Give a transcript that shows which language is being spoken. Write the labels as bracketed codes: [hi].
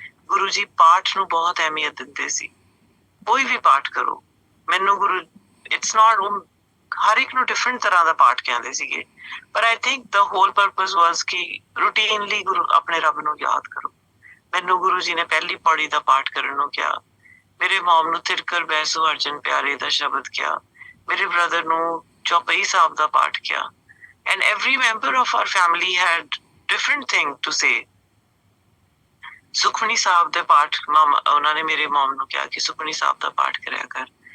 [pa] ਗੁਰੂ ਜੀ ਪਾਠ ਨੂੰ ਬਹੁਤ ਅਹਿਮੀਅਤ ਦਿੰਦੇ ਸੀ। ਕੋਈ ਵੀ ਪਾਠ ਕਰੋ, ਮੈਨੂੰ ਗੁਰੂ [en] it's not, [pa] ਹਰ ਇੱਕ ਨੂੰ ਡਿਫਰੈਂਟ ਤਰ੍ਹਾਂ ਦਾ ਪਾਠ ਕਹਿੰਦੇ ਸੀਗੇ, ਪਰ [en] I think the whole purpose was [pa] ਕਿ ਰੂਟੀਨਲੀ ਆਪਣੇ ਰੱਬ ਨੂੰ ਯਾਦ ਕਰੋ। ਮੈਨੂੰ ਗੁਰੂ ਜੀ ਨੇ ਪਹਿਲੀ ਪੌੜੀ ਦਾ ਪਾਠ ਕਰਨ ਨੂੰ ਕਿਹਾ, ਮੇਰੇ ਮਮ ਨੂੰ ਤਿਰਕਰ ਬੈਸੋ ਅਰਜਨ ਪਿਆਰੇ ਦਾ ਸ਼ਬਦ ਕਿਹਾ, ਮੇਰੇ ਬ੍ਰਦਰ ਨੂੰ ਚੌਪਈ ਸਾਹਿਬ ਦਾ ਪਾਠ ਕਿਹਾ। [en] And every member of our family had different thing to say. [pa] Sukhmani Sahib ਦੇ ਪਾਠ ਉਹਨਾਂ ਨੇ ਮੇਰੇ ਮਮ ਨੂੰ ਕਿਹਾ ਕਿ ਸੁਖਮਨੀ ਸਾਹਿਬ ਦਾ ਪਾਠ ਕਰਿਆ ਕਰ।